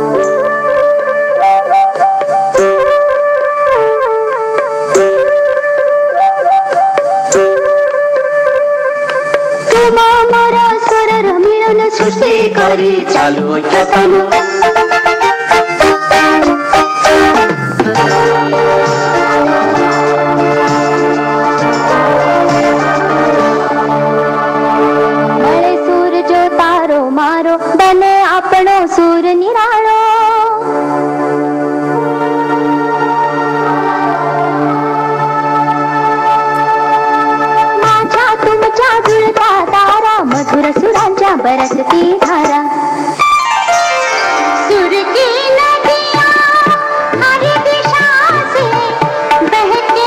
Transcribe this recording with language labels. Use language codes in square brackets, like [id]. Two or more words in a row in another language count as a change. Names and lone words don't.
[bn] তোমা মোরা স্বরর মিলন সৃষ্টি করি চালু যতন [gu] મળે સૂર જો તારો મારો બને આપણો સૂર નિરાળો [mr] माझ्या तुमच्या जुळता तारा मधुर सुरांच्या बरसती धारा [hi] सुर की नदियाँ हर दिशा से बहके